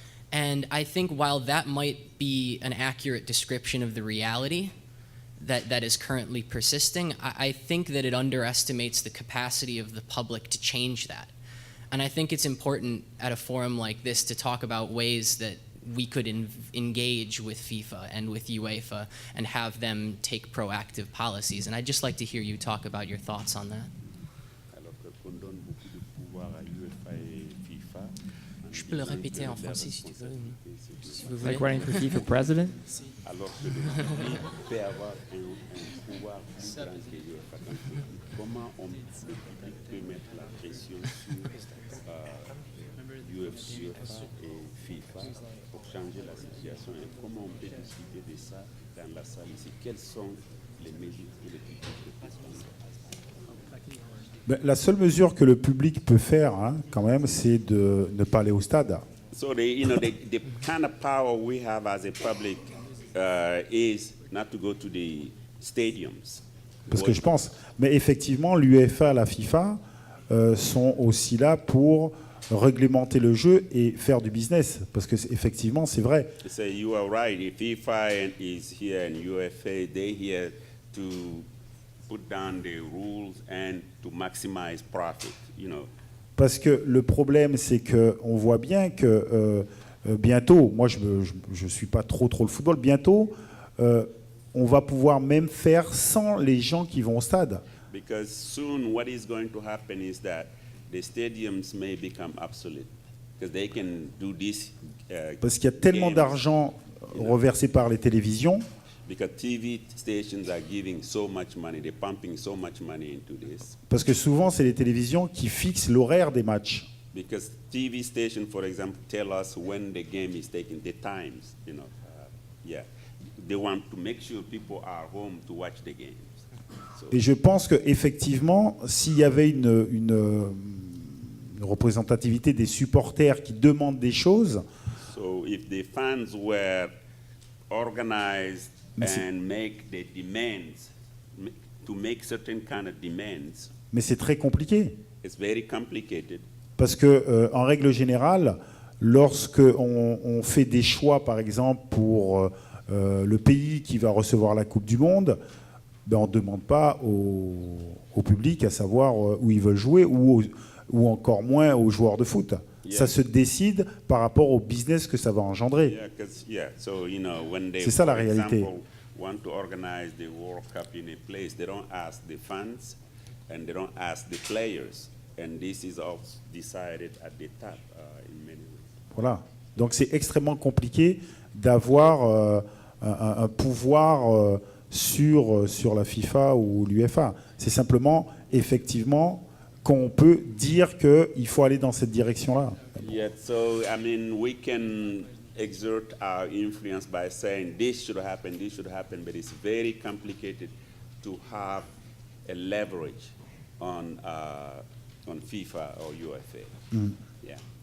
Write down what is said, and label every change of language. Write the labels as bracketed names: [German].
[English] And I think while that might be an accurate description of the reality that is currently persisting, I think that it underestimates the capacity of the public to change that. And I think it's important at a forum like this to talk about ways that we could engage with FIFA and with UEFA and have them take proactive policies. And I'd just like to hear you talk about your thoughts on that. [French] Alors qu'on donne beaucoup de pouvoir à UEFA et FIFA. Je peux le répéter en français si tu veux. Si vous voulez. [English] Like running for FIFA president? [French] Alors que le public peut avoir un pouvoir plus grand que UEFA. Donc, comment le public peut mettre la pression sur UEFA et FIFA pour changer la situation et comment on peut discuter de ça dans la salle ici? Quelles sont les mesures que le public peut prendre? La seule mesure que le public peut faire, hein, quand même, c'est de ne pas aller au stade. [English] So the kind of power we have as a public is not to go to the stadiums. [French] Parce que je pense, mais effectivement, l'UEFA et la FIFA sont aussi là pour réglementer le jeu et faire du business. Parce que effectivement, c'est vrai. [English] So you are right. If FIFA is here and UFA, they're here to put down the rules and to maximize profit. You know. [French] Parce que le problème, c'est que on voit bien que bientôt, moi je suis pas trop le football, bientôt on va pouvoir même faire sans les gens qui vont au stade. [English] Because soon what is going to happen is that the stadiums may become obsolete because they can do this. [French] Parce qu'il y a tellement [English] games, [French] d'argent reversé par les télévisions. [English] Because TV stations are giving so much money, they're pumping so much money into this. [French] Parce que souvent, c'est les télévisions qui fixent l'horaire des matchs. [English] Because TV stations, for example, tell us when the game is taking, the times, you know. Yeah, they want to make sure people are home to watch the games. So, [French] Et je pense qu'effectivement, s'il y avait une représentativité des supporters qui demandent des choses, [English] so if the fans were organized and make the demands, to make certain kind of demands, [French] mais c'est très compliqué. [English] it's very complicated. [French] Parce que, en règle générale, lorsque on fait des choix, par exemple, pour le pays qui va recevoir la Coupe du Monde, ben on ne demande pas au public à savoir où ils veulent jouer ou encore moins aux joueurs de foot. [English] Yeah. [French] Ça se décide par rapport au business que ça va engendrer. [English] So, you know, when they, [French] C'est ça, la [English] for [French] réalité. [English] example, want to organize the World Cup in a place, they don't ask the fans and they don't ask the players. And this is all decided at the top in many ways. [French] Voilà. Donc c'est extrêmement compliqué d'avoir un pouvoir sur la FIFA ou l'UEFA. C'est simplement, effectivement, qu'on peut dire qu'il faut aller dans cette direction-là. [English] Yeah, so I mean, we can exert our influence by saying this should happen, but it's very complicated to have a leverage on FIFA or UEFA. Yeah.